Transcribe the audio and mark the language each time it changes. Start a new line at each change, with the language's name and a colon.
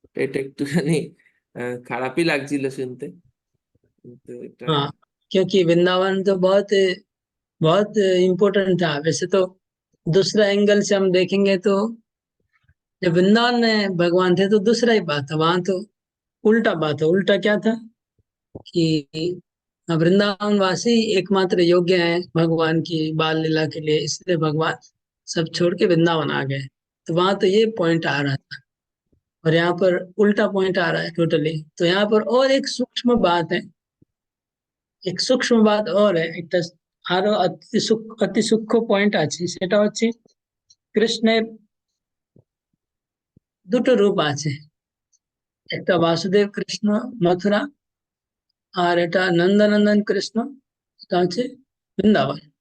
Bangla: এটা একটুখানি খারাপই লাগছিল শুনতে, কিন্তু এটা।
Hindi: हाँ, क्योंकि वृंदावन तो बहुत बहुत इम्पोर्टेंट था वैसे तो। दूसरा एंगल से हम देखेंगे तो जब वृंदावन में भगवान थे तो दूसरा ही बात था, वहां तो उल्टा बात है। उल्टा क्या था कि वृंदावन वासी एकमात्र योग्य है भगवान की बाल लीला के लिए, इसलिए भगवान सब छोड़ के वृंदावन आ गए। तो वहां तो ये पॉइंट आ रहा था, और यहाँ पर उल्टा पॉइंट आ रहा है टोटली। तो यहाँ पर और एक सूक्ष्म बात है, एक
Bangla: सूक्ष्म बात और है, एक আরো অতি সূক্ষ্ম পয়েন্ট আছে, সেটা হচ্ছে কৃষ্ণের দুটো রূপ আছে, একটা বাসুদেব কৃষ্ণ মথুরা, আর এটা নন্দনন্দন কৃষ্ণ, এটা হচ্ছে বৃন্দাবন।